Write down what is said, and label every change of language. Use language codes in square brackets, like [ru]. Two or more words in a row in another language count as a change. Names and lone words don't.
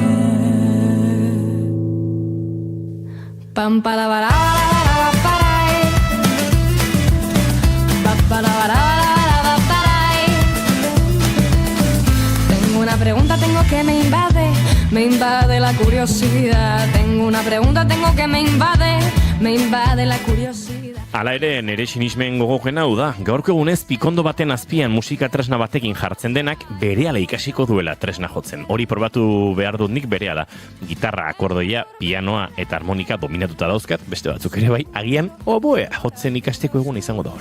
[es] Pam para para Tengo una pregunta, tengo que me invade la curiosidad. Tengo una pregunta, tengo que me invade la curiosidad. [eu] Hala ere, nere sinismen gogoken hau da, gaurko egunez pikondo baten azpian musika tresna batekin jartzen denak berehala ikasiko duela tresna jotzen. Hori probatu behar dut nik berehala. Gitarra, akordoia, pianoa eta harmonika dominatuta dauzkat, beste batzuk ere bai, agian oboea jotzen ikasteko egun izango da hor.